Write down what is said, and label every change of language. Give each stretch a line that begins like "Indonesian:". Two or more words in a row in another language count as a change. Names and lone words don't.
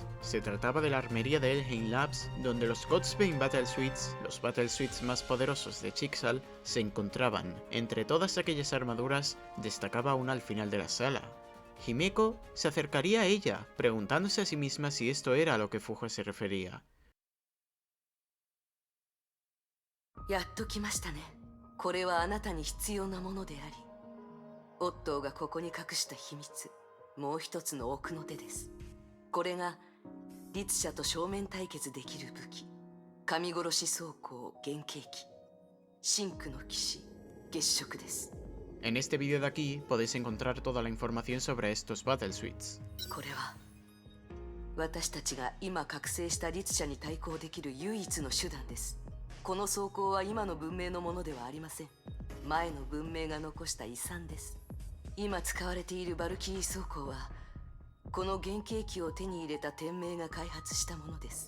Spanish: Se trataba de la armería de Elheim Labs, donde los Godsbane Battlesuits, los Battlesuits más poderosos de Chixal, se encontraban. Entre todas aquellas armaduras, destacaba una al final de la sala. Himeko se acercaría a ella, preguntándose a sí misma si esto era a lo que Fuhua se refería.
Japanese: やっと来ましたね。これはあなたに必要なものであり、オットーがここに隠した秘密、もう一つの奥の手です。これが律者と正面対決できる武器、神殺し装甲原型機、真紅の騎士月食です。
Spanish: En este vídeo de aquí podéis encontrar toda la información sobre estos Battlesuits.
Japanese: これは私たちが今覚醒した律者に対抗できる唯一の手段です。この装甲は今の文明のものではありません。前の文明が残した遺産です。今使われているバルキリー装甲はこの原型機を手に入れた天命が開発したものです。